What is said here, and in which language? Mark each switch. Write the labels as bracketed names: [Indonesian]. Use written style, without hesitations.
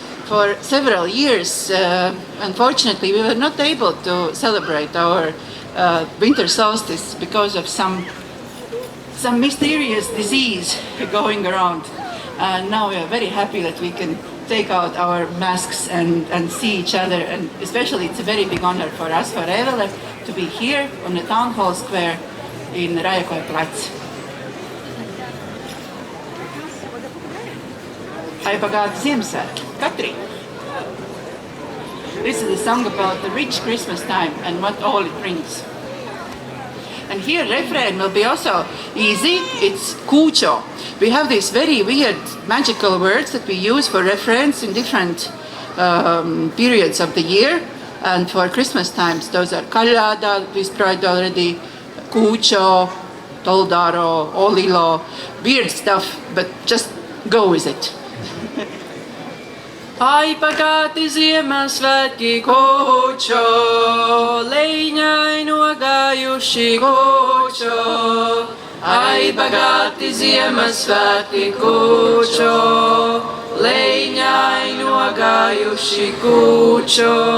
[English] For several years, unfortunately, we were not able to celebrate our winter solstice because of some mysterious disease going around. And now we are very happy that we can take out our masks and see each other. And especially, it's a very big honor for us, for Evele, to be here on the Town Hall Square in Raekoja plats. [Latvian] Ai pagāti Ziemassvētki, Katrīna. [English] This is a song about the rich Christmas time and what all it brings. And here, refrain will be also easy. It's kūčo. We have these very weird magical words that we use for refrains in different periods of the year. And for Christmas times, those are kaļāda, we tried already, kūčo, toldaro, olilo, weird stuff, but just go with it. [Latvian] Ai pagāti Ziemassvētki kūčo, leņķai nogājuši kūčo. Ai pagāti Ziemassvētki kūčo, leņķai nogājuši kūčo.